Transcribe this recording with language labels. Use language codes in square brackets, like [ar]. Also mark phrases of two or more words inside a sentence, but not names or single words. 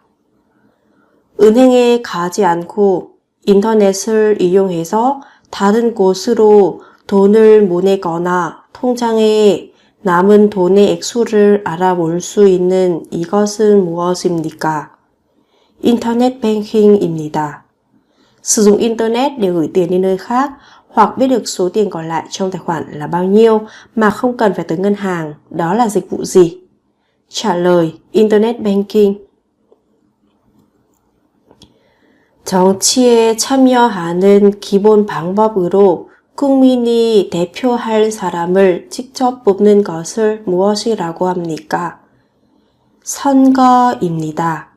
[ko] 은행에 가지 않고 인터넷을 이용해서 다른 곳으로 돈을 보내거나 통장에 남은 돈의 액수를 알아볼 수 있는 이것은 무엇입니까? 인터넷 뱅킹입니다. [vi] Sử dụng Internet để gửi tiền đi nơi khác hoặc biết được số tiền còn lại trong tài khoản là bao nhiêu mà không cần phải tới ngân hàng, đó là dịch vụ gì? Trả lời: [en] Internet Banking. [ko] 정치에 참여하는 기본 방법으로 국민이 대표할 사람을 직접 뽑는 것을 무엇이라고 합니까? 선거입니다.